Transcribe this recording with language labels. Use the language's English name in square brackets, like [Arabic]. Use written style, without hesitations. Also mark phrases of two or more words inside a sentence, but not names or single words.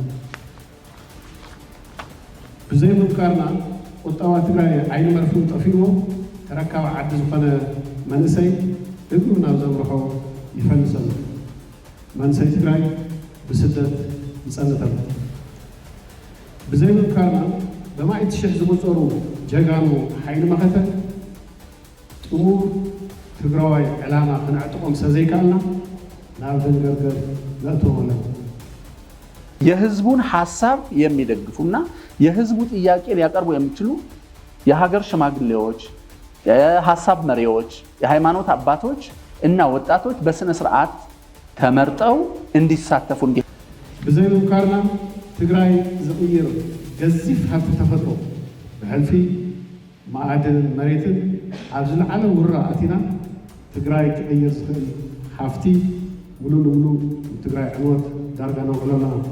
[Tigrinya] ብዘይ ምምካርና ቁጠባ ትግራይ ዓይኒ መርፍኡ ጠፊዎ ተረካቢ ዓዲ ዝኾነ መንእሰይ እግሩ ናብ ዘምርሖ ይፈልሰሉ። መንእሰይ ትግራይ ብስደት ይጸንተሉ። ብዘይ ምምካርና በማይት ሽሕ ዝቁፀሩ ጀጋኑ ሓይሊ መኸተ ጥሙር ትግራዋይ ዕላማ ክንዕጥቆም ስለዘይከኣልና ናብ ደንገርገር ነእትዎ ኣለና። [Amharic] የህዝቡን ሐሳብ የሚደግፉና የህዝቡ ጥያቄ ሊያቀርቡ የሚችሉ የሀገር ሽማግሌዎች፣ የሐሳብ መሪዎች፣ የሃይማኖት አባቶች እና ወጣቶች በስነ ስርዓት ተመርጠው እንዲሳተፉ [Tigrinya] ብዘይ ምምካርና ትግራይ ዝቕይር ገዚፍ ሃብቲ ተፈጥሮ ብሕልፊ ማዕድን መሬትን ኣብ ዝለዓለ ውራ ኣቲና ትግራይ ክቕይር ዝኽእል ሃፍቲ ሙሉእ ንሙሉእ ትግራይ ዕንወት ዳርጋ ነውዕሎና